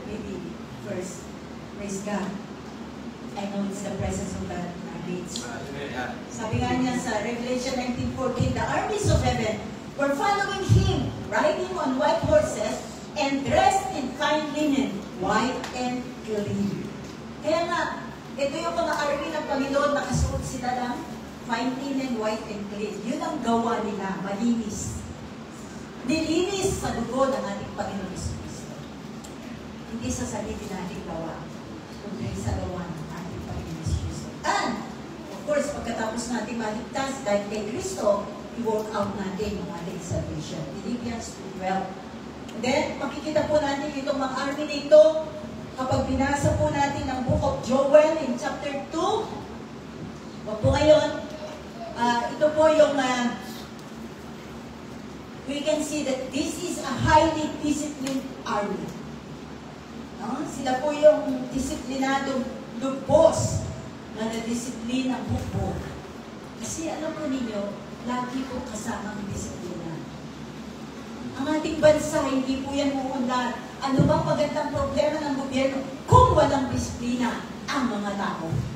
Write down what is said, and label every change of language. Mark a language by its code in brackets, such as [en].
[en] Maybe first, praise God. I know it's the presence of God in our midst. [tl] Sabi nga niya sa [en] Revelation 19:14, the armies of heaven were following Him, riding on white horses, and dressed in fine linen, white and clean. [tl] Kaya nga, ito yung mga army ng Panginoon, nakasuot sila ng fine linen, [en] white and clean. [tl] Yun ang gawa nila, malinis. Nilinis sa dugo ng ating Panginoon Kristo. Hindi sa sarili nating gawa, kundi sa gawa ng ating Panginoon Kristo. And, of course, pagkatapos natin maligtas dahil kay Kristo, i-work out natin yung ating salvation. Philippians 2:12. Then, makikita po natin itong mga army na ito kapag binasa po natin ang Book of Joel in chapter 2. Wag po ngayon. Ito po yung [en] we can see that this is a highly disciplined army. No? [tl] Sila po yung disiplinadong lubos na nadisiplin ang hukbo. Kasi alam mo ninyo, lagi po kasama ang disiplina. Ang ating bansa, hindi po yan uunlad. Ano bang magandang problema ng gobyerno kung walang disiplina ang mga tao?